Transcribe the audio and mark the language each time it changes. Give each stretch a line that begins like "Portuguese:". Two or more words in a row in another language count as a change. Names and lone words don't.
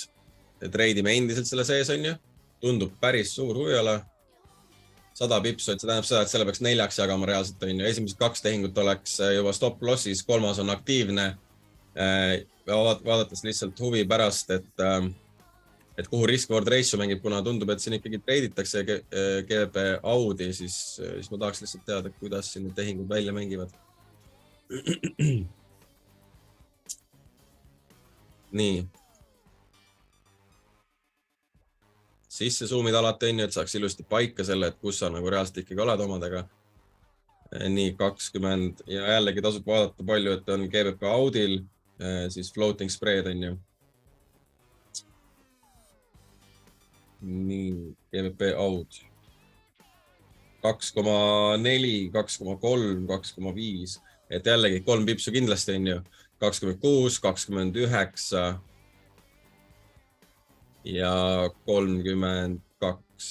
Estonian: Treidime endiselt selle sees, on ju. Tundub päris suur huviala. 100 pipsu, et see tähendab seda, et selle peaks 4 jagama reaalselt, on ju. Esimesed 2 tehingut oleks juba
English: stop lossis,
Estonian: 3 on aktiivne. Vaadates lihtsalt huvi pärast, et kuhu
English: risk-reward ratio
Estonian: mängib, kuna tundub, et siin ikkagi treiditakse GBP Audi, siis ma tahaks lihtsalt teada, kuidas siin need tehingud välja mängivad. Nii. Sisse zoomid alati on ju, et saaks ilusti paika selle, et kus sa nagu reaalselt ikkagi oled omadega. Nii 20 ja jällegi tasub vaadata palju, et on GBP Audil, siis
English: floating spread
Estonian: on ju. Nii, GBP Aud. 2,4, 2,3, 2,5. Et jällegi 3 pipsu kindlasti on ju. 26, 29 ja 32.